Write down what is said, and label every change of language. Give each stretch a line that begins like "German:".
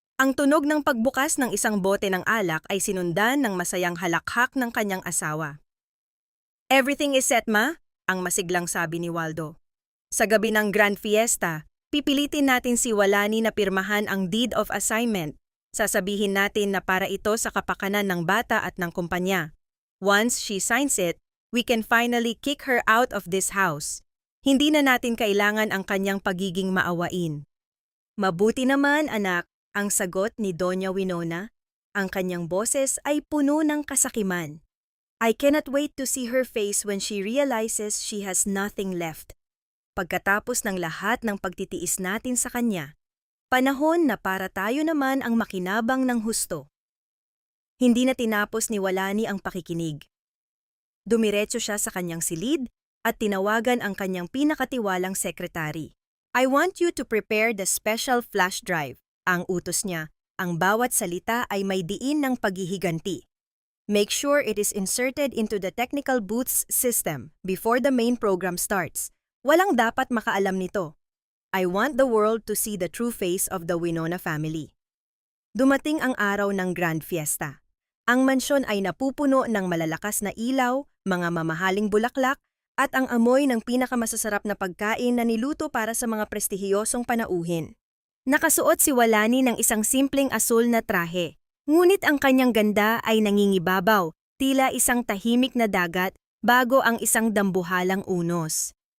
Filipino: Ang tunog ng pagbukas ng isang bote ng alak ay sinundan ng masayang halakhak ng kanyang asawa.
English: "Everything is set, ma?"
Filipino: ang masiglang sabi ni Waldo. "Sa gabi ng Grand Fiesta, pipilitin natin si Walani na pirmahan ang deed of assignment. Sasabihin natin na para ito sa kapakanan ng bata at ng kumpanya.
English: Once she signs it, we can finally kick her out of this house.
Filipino: Hindi na natin kailangan ang kanyang pagiging maawain." "Mabuti naman, anak," ang sagot ni Doña Winona. Ang kanyang boses ay puno ng kasakiman.
English: "I cannot wait to see her face when she realizes she has nothing left."
Filipino: Pagkatapos ng lahat ng pagtitiis natin sa kanya, panahon na para tayo naman ang makinabang ng husto. Hindi na tinapos ni Walani ang pakikinig. Dumiretso siya sa kanyang silid at tinawagan ang kanyang pinakatiwalang sekretary.
English: I want you to prepare the special flash drive.
Filipino: Ang utos niya, ang bawat salita ay may diin ng paghihiganti.
English: Make sure it is inserted into the technical booths system before the main program starts.
Filipino: Walang dapat makaalam nito.
English: I want the world to see the true face of the Winona family.
Filipino: Dumating ang araw ng grand fiesta. Ang mansyon ay napupuno ng malalakas na ilaw, mga mamahaling bulaklak, at ang amoy ng pinakamasasarap na pagkain na niluto para sa mga prestihiyosong panauhin. Nakasuot si Walani ng isang simpleng asul na trahe, ngunit ang kanyang ganda ay nangingibabaw, tila isang tahimik na dagat bago ang isang dambuhalang unos.